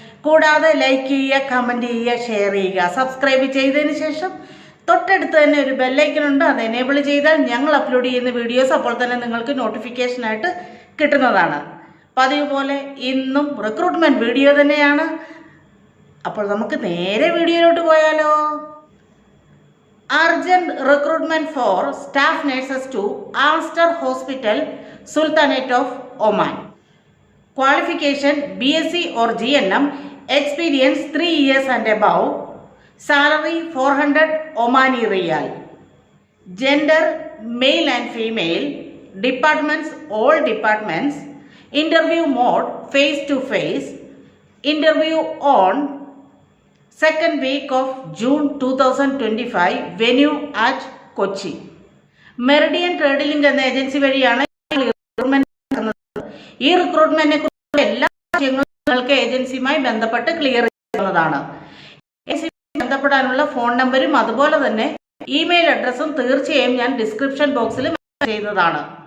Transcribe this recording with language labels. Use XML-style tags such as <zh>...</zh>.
<ml>കൂടാതെ ലൈക്ക് ചെയ്യുക, കമൻറ്റ് ചെയ്യുക, ഷെയർ ചെയ്യുക. സബ്സ്ക്രൈബ് ചെയ്തതിന് ശേഷം തൊട്ടടുത്ത് തന്നെ ഒരു ബെല്ലൈക്കൺ ഉണ്ട്, അത് എനേബിൾ ചെയ്താൽ ഞങ്ങൾ അപ്ലോഡ് ചെയ്യുന്ന വീഡിയോസ് അപ്പോൾ തന്നെ നിങ്ങൾക്ക് നോട്ടിഫിക്കേഷനായിട്ട് കിട്ടുന്നതാണ്. പതിവ് പോലെ ഇന്നും റിക്രൂട്ട്മെൻറ്റ് വീഡിയോ തന്നെയാണ്. അപ്പോൾ നമുക്ക് നേരെ വീഡിയോയിലോട്ട് പോയാലോ.</ml> <en>Urgent recruitment for staff nurses to Alster Hospital, Sultanate of Oman. Qualification BSc or GNM, experience 3 years and above. Salary 400 Omani Riyal. Gender male and female. Departments all departments. Interview mode face to face. Interview on second week of June 2025, venue at Kochi.</en> <ml>Meridian trade link എന്ന agency വഴിയാണ് recruitment നടക്കുന്നത്. ഈ റിക്രൂട്ട്മെന്റിനെ കുറിച്ചുള്ള എല്ലാ വിഷയങ്ങളും നിങ്ങൾക്ക് ഏജൻസിയുമായി ബന്ധപ്പെട്ട് clear ചെയ്യുന്നതാണ്. ഏജൻസിയുമായി ബന്ധപ്പെടാനുള്ള ഫോൺ നമ്പരും അതുപോലെ തന്നെ ഇമെയിൽ അഡ്രസ്സും തീർച്ചയായും ഞാൻ ഡിസ്ക്രിപ്ഷൻ ബോക്സിൽ ചെയ്യുന്നതാണ്.</ml>